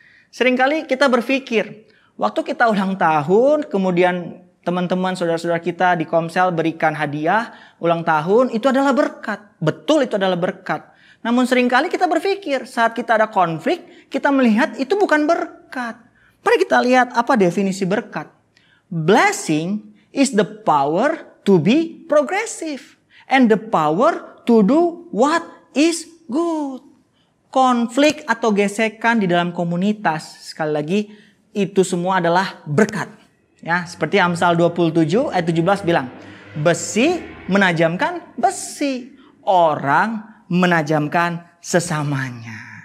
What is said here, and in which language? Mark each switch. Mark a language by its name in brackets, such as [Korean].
[Indonesian] Seringkali kita berpikir, waktu kita ulang tahun, kemudian teman-teman, saudara-saudara kita di Komsel berikan hadiah ulang tahun, itu adalah berkat. Betul, itu adalah berkat. Namun seringkali kita berpikir, saat kita ada konflik, kita melihat itu bukan berkat. Mari kita lihat apa definisi berkat. [English] Blessing is the power to be progressive and the power to do what is good. [Indonesian] Konflik atau gesekan di dalam komunitas, sekali lagi, itu semua adalah berkat. Ya, seperti Amsal 27 ayat 17 bilang, besi menajamkan besi, orang menajamkan sesamanya.